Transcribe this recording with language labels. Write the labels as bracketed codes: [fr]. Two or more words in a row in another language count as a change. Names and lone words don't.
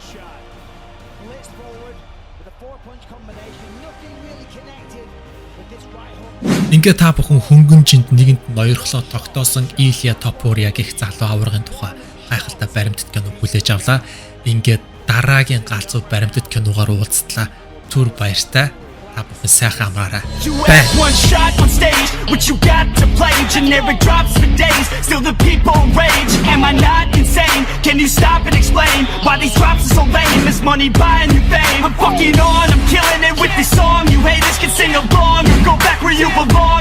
[mn] Ингээ та бүхэн хөнгөн жинд нэгэнд ноёрхлоо тогтоосон Илья Топурья гэх залуу аваргын тухай гайхалтай баримтат кино хүлээж авлаа. Ингээд дараагийн галзуу баримтат киногаар уулзтлаа. Түр баяртай. Та бүхэн сайхан амраарай. [en] One shot on stage, what you got to play? Generic drops for days, still the people rage. Am I not insane? Can you stop and explain why these drops are so lame? Is money buying you fame? I'm fucking on, I'm killing it with this song. You haters can sing along or go back where you belong.